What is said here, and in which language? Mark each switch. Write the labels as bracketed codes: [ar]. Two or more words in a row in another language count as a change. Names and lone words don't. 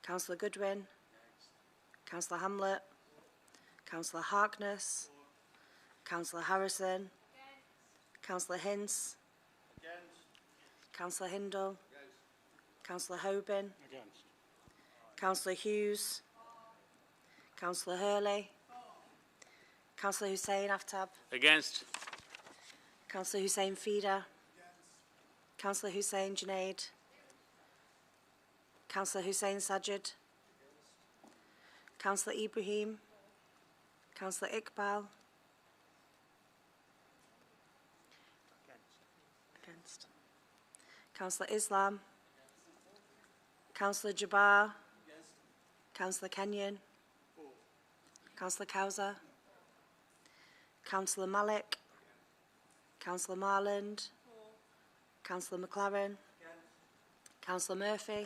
[en] Councillor Goodwin, Councillor Hamlet, Councillor Harkness, Councillor Harrison, Councillor Hince, Councillor Hindle, Councillor Hoban, Councillor Hughes, Councillor Hurley, Councillor Hussain Aftab, Against. Councillor Hussain Feeder, Councillor Hussain Junaid, Councillor Hussain Sajid, Councillor Ibrahim, Councillor Iqbal, against, Councillor Islam, Councillor Jabbar, Councillor Kenyon, Councillor Cowser, Councillor Malik, Councillor Marland, Councillor McLaren, Councillor Murphy,